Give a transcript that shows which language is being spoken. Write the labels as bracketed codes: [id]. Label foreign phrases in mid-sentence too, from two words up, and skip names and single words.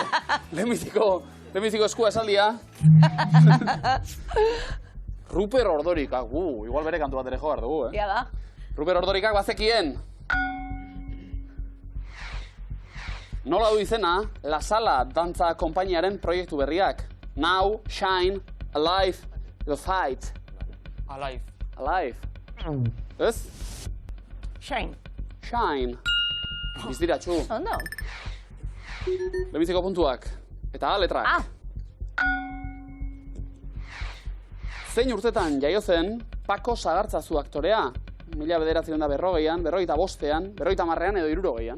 [eu] Lehenbiziko eskua esaldia. Ruper Ordorikak. Igual bere kantu bat ere jo behar dugu, Ia da. Ruper Ordorikak bazekien. Nola du izena, La Sala dantza konpainiaren proiektu berriak. Now, Shine, Alive, The Fight. Alive. Alive. Ez? Shine. Shine. Bizdiratxu. Ondo. Lehenbiziko puntuak. Eta letrak. Zein urtetan jaio zen Pako Sagartzazu aktorea? 1940an, 45an, 50an edo 60an.